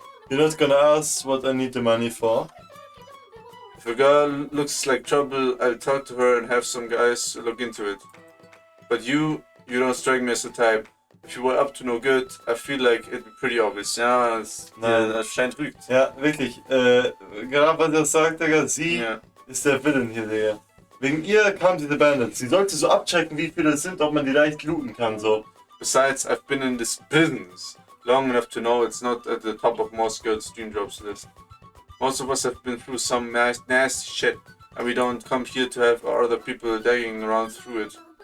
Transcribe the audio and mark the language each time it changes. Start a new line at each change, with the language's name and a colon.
English: You're not gonna ask what I need the money for? If a girl looks like trouble, I'll talk to her and have some guys look into it. But you don't strike me as the type. If you were up to no good, I feel like it'd be pretty obvious.
German: Ja, das scheint rügt. Ja, wirklich. Gerade was er sagt, Digga, sie ist der Villain hier, Digga. Wegen ihr kam diese Bandits. Sie sollte so abchecken, wie viele es sind, ob man die leicht looten kann, so.
English: Besides, I've been in this business long enough to know it's not at the top of most girls' dream jobs list. Most of us have been through some nasty shit, and we don't come here to have other people digging around through it.